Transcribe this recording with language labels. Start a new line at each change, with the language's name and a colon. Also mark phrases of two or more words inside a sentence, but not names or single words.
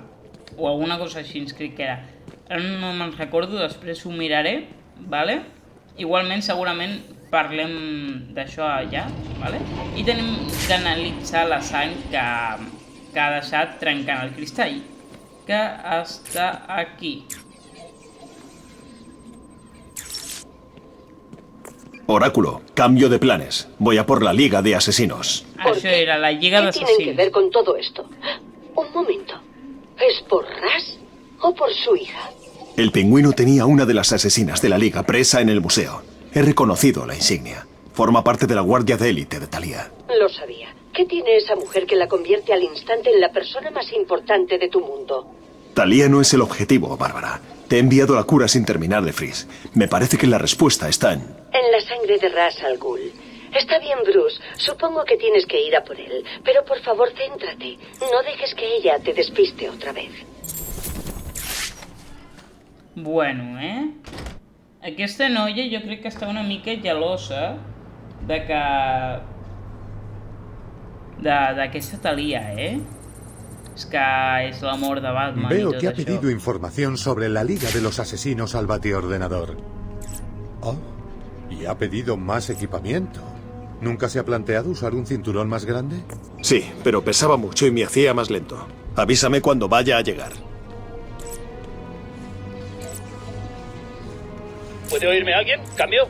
Catalan: o alguna cosa així, crec que era. Ara no me'n recordo, després ho miraré, vale? Igualment, segurament parlem d'això allà, vale? I tenim d'analitzar la sang que ha deixat trencant el cristall, que està aquí.
Spanish: Oráculo, cambio de planes. Voy a por la Liga de Asesinos.
Catalan: Això era la Lliga
Spanish: ¿Qué
Catalan: d'Assassins.
Spanish: tienen que ver con todo esto? Un momento. ¿Es por Ra's o por su hija? El pingüino tenía una de las asesinas de la Liga presa en el museo. He reconocido la insignia. Forma parte de la guardia de élite de Talia. Lo sabía. ¿Qué tiene esa mujer que la convierte al instante en la persona más importante de tu mundo? Talia no es el objetivo, Bárbara. Te he enviado la cura sin terminar de Freeze. Me parece que la respuesta está en la sangre de Ra's al Ghul. Está bien, Bruce. Supongo que tienes que ir a por él. Pero por favor, céntrate. No dejes que ella te despiste otra vez.
Catalan: Bueno, aquesta noia jo crec que està una mica gelosa de que... d'aquesta Talia, És que és l'amor de Batman.
Spanish: Veo
Catalan: i tot
Spanish: que ha
Catalan: això.
Spanish: pedido información sobre la Liga de los Asesinos al batiordenador. Oh, y ha pedido más equipamiento. ¿Nunca se ha planteado usar un cinturón más grande? Sí, pero pesaba mucho y me hacía más lento. Avísame cuando vaya a llegar. ¿Puede oírme alguien? ¿Cambio?